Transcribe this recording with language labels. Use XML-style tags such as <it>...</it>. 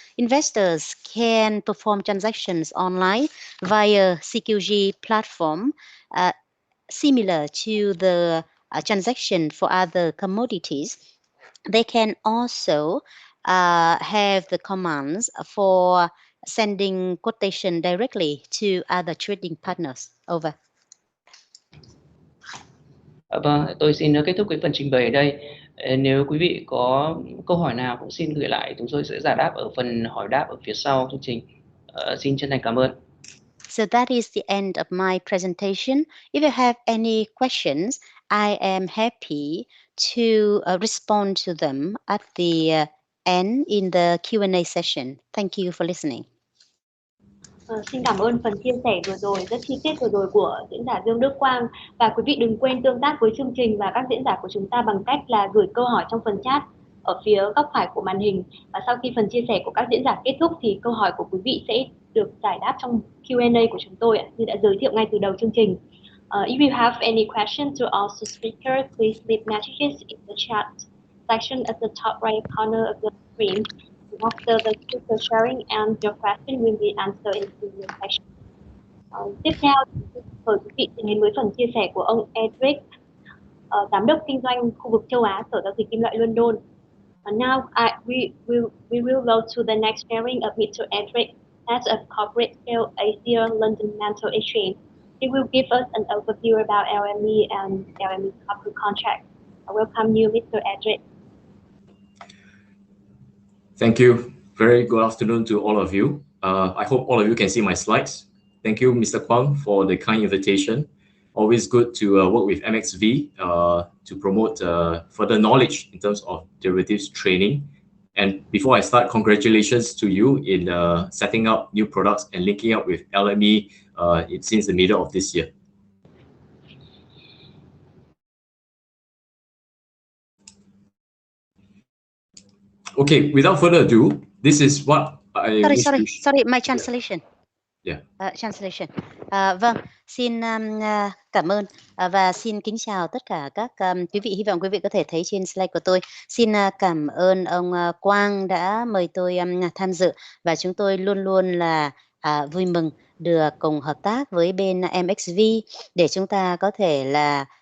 <en>Investors can perform transactions online via CQG platform, similar to the transaction for other commodities. They can also have the commands for sending quotation directly to other trading partners. Over.</en> <vi>Vâng, tôi xin kết thúc cái phần trình bày ở đây. Nếu quý vị có câu hỏi nào cũng xin gửi lại, chúng tôi sẽ giải đáp ở phần hỏi đáp ở phía sau chương trình. Xin chân thành cảm ơn.</vi> <en>So that is the end of my presentation. If you have any questions, I am happy to respond to them at the end in the Q&A session. Thank you for listening.</en> <vi>Xin cảm ơn phần chia sẻ vừa rồi, rất chi tiết vừa rồi của diễn giả Dương-Luc Quang. Và quý vị đừng quên tương tác với chương trình và các diễn giả của chúng ta bằng cách là gửi câu hỏi trong phần chat ở phía góc phải của màn hình. Và sau khi phần chia sẻ của các diễn giả kết thúc thì câu hỏi của quý vị sẽ được giải đáp trong Q&A của chúng tôi, như đã giới thiệu ngay từ đầu chương trình.</vi> <en>If you have any questions to our speaker, please leave messages in the chat section at the top right corner of the screen. After the speaker sharing and your question will be answered in the session.</en> <vi>Tiếp theo, mời quý vị đến với phần chia sẻ của ông Edric, giám đốc kinh doanh khu vực châu Á, Sở Giao dịch Kim loại London.</vi> <en>Now we will go to the next sharing of Mr. Edric, Head of Corporate Sales Asia London Metal Exchange. He will give us an overview about LME and LME copper contract. I welcome you, Mr. Edric. Thank you. Very good afternoon to all of you. I hope all of you can see my slides. Thank you, Mr. Quang, for the kind invitation. Always good to work with MXV to promote further knowledge in terms of derivatives trading. And before I start, congratulations to you in setting up new products and linking up with LME since the middle of this year. Okay, without further ado, this is what I Sorry, my translation. Yeah. Translation.</en> <vi>Vâng, xin cảm ơn và xin kính chào tất cả các quý vị. Hy vọng quý vị có thể thấy trên slide của tôi. Xin cảm ơn ông Quang đã mời tôi tham dự, và chúng tôi luôn luôn là vui mừng được cùng hợp tác với bên MXV để chúng ta có thể là</vi>